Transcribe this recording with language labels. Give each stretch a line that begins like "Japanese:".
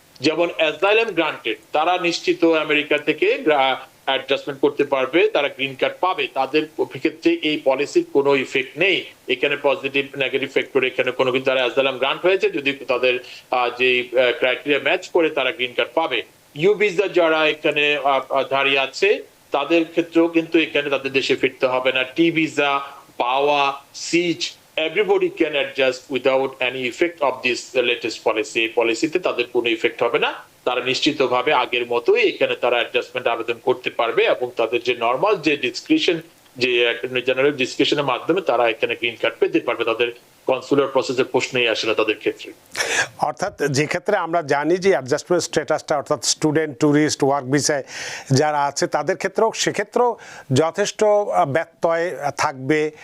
Bangla: যেমন asylum granted, তারা নিশ্চিত আমেরিকা থেকে অ্যাডজাস্টমেন্ট করতে পারবে, তারা গ্রিন কার্ড পাবে, তাদের ক্ষেত্রে এই পলিসির কোনো ইফেক্ট নেই। এখানে পজিটিভ নেগেটিভ ফ্যাক্টর এখানে কোনো কিছু, তারা অ্যাজাইলাম গ্রান্ট হয়েছে, যদি তাদের যে ক্রাইটেরিয়া ম্যাচ করে তারা গ্রিন কার্ড পাবে। ইউ ভিসা যারা এখানে দাঁড়িয়ে আছে তাদের ক্ষেত্রেও কিন্তু এখানে তাদের দেশে ফিরতে হবে না।
English: T visa, পাওয়া, সিজ, everybody can adjust without any effect of this latest policy.
Bangla: এই পলিসিতে তাদের কোনো ইফেক্ট হবে না, তারা নিশ্চিতভাবে আগের মতোই এখানে তারা অ্যাডজাস্টমেন্ট আবেদন করতে পারবে এবং তাদের যে নরমাল যে ডিসক্রিপশন, যে জেনারেল ডিসক্রিপশনের মাধ্যমে তারা এখানে গ্রিন কার্ড পেতে পারবে। তাদের কনসুলার প্রসেসের প্রশ্নই আসে না তাদের ক্ষেত্রে। অর্থাৎ যে ক্ষেত্রে আমরা জানি যে অ্যাডজাস্টমেন্ট স্ট্যাটাসটা অর্থাৎ স্টুডেন্ট, ট্যুরিস্ট, ওয়ার্ক ভিসায় যারা আছে তাদের ক্ষেত্রেও সেক্ষেত্রেও যথেষ্ট ব্যত্যয় থাকবে।